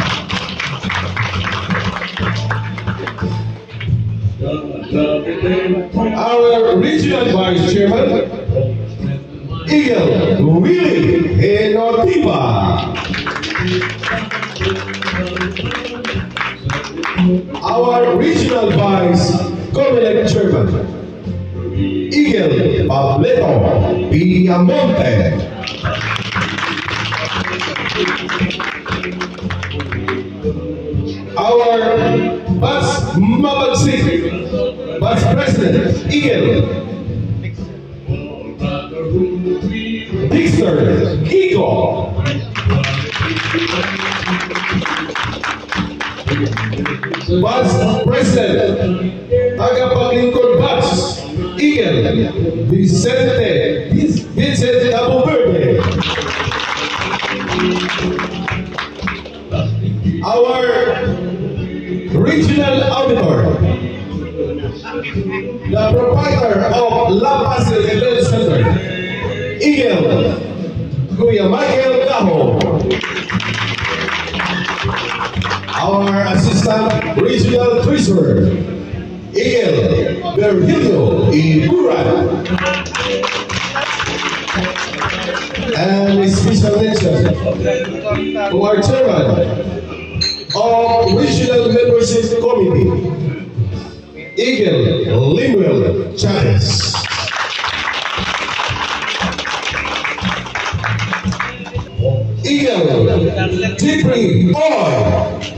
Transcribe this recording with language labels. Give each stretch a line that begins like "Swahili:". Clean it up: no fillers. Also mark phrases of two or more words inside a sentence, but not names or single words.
English: Our regional vice chairman, Eagle Willie Enotiba. Our regional vice Comelec chairman, Eagle Pableto Villamonte. Our Vice Mabagsik, Vice President, Eagle Dixter Kiko. Vice President, Tagapaglingkod Batch, Eagle Vincent Cabo Verde. Our regional auditor, the proprietor of La Paz Event Center, Eagle Kuya Michael Cajo. Our assistant regional treasurer, Eagle Virgilio Iburan. And a special mention to our chairman of Regional Membership Committee, Eagle Limuel Chavez. Eagle Tipri Oil.